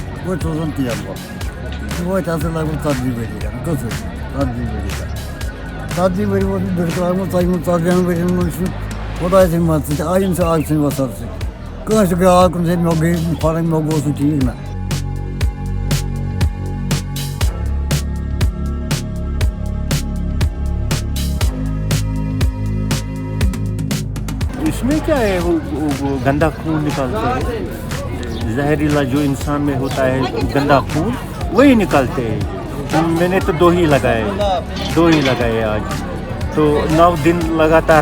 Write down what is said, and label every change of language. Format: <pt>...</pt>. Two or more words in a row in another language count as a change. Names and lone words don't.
<ks>پٲٹھۍ روزان تیل وۄل یہِ وٲتۍ ہَسا لگ بگ 40 ؤری کَران کٔژ ؤری 40 ؤری کَران 40 ؤری ووت مےٚ بِلکُل منٛز 40 ؤرۍیَن منٛز چھُنہٕ خۄداے سٕنٛدِ مدتہٕ سۭتۍ آیِن سۭتۍ آگ سٕنٛدِ وَسعت سۭتۍ کٲنٛسہِ گاو کُنہِ سۭتۍ مےٚ گٔے فرق مےٚ گوٚو سُہ ٹھیٖک نہ</ks> <ur>اس میں کیا ہے وہ گندا خون نکالتے ہیں زہریلا جو انسان میں ہوتا ہے گندا خون وہی نکالتے ہیں میں نے تو 2 ہی لگائے آج تو 9 دن لگاتار</ur>